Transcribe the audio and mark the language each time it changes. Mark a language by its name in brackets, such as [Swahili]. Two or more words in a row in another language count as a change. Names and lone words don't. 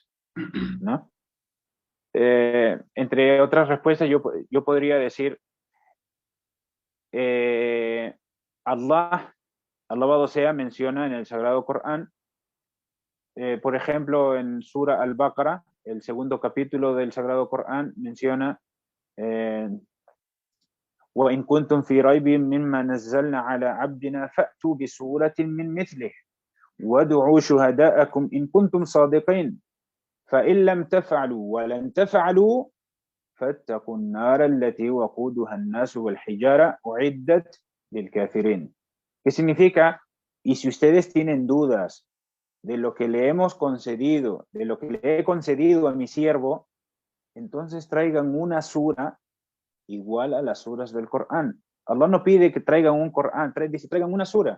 [Spanish] ¿No? Entre otras respuestas, yo podría decir, Allah, alabado sea, menciona en el Sagrado Corán, por ejemplo, en Sura Al-Baqarah, el segundo capítulo del Sagrado Corán, menciona [Arabic] وإن كنتم في ريب مما نزلنا على عبدنا فأتوا بسورة من مثله وادعوا شهداءكم إن كنتم صادقين فإن لم تفعلوا ولن تفعلوا فاتقوا النار التي وقودها الناس والحجارة أعدت للكافرين. [Spanish] ¿Qué significa? Y si ustedes tienen dudas de lo que le hemos concedido, de lo que le he concedido a mi siervo, entonces traigan una sura igual a las suras del Corán. Allah no pide que traigan un Corán, dice traigan una sura.